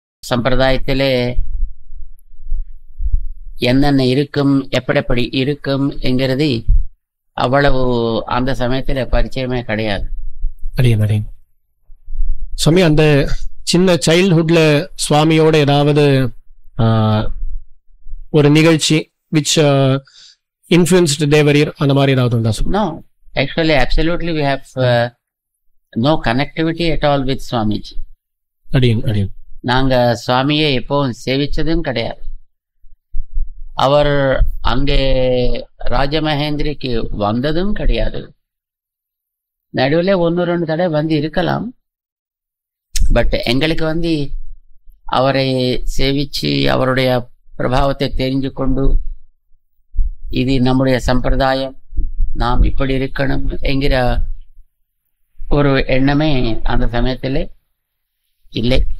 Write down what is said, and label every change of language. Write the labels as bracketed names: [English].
[Tamil] சம்பிரதாயத்திலே என்னென்ன இருக்கும், எப்படி இருக்கும் என்கிறது அவ்வளவு அந்த சமயத்தில் பரிச்சயமே கிடையாது. சுவாமி, அந்த சின்ன சைல்ட்ஹுட்ல சுவாமியோட ஏதாவது ஒரு நிகழ்ச்சி [English] which influenced Devarir [Tamil] அந்த மாதிரி ஏதாவது உண்டா? [English] No, actually absolutely we have no connectivity at all with Swamiji. [Tamil] அடியன் நாங்க சுவாமியை எப்பவும் சேவிச்சதும் கிடையாது. அவர் அங்கே ராஜமகேந்திரிக்கு வந்ததும் கிடையாது. நடுவில் 1-2 தடவை இருக்கலாம். பட் எங்களுக்கு அவரை சேவிச்சு அவருடைய பிரபாவத்தை தெரிஞ்சு கொண்டு இது நம்முடைய சம்பிரதாயம், நாம் இப்படி இருக்கணும் என்கிற ஒரு எண்ணமே அந்த சமயத்தில் இல்லை.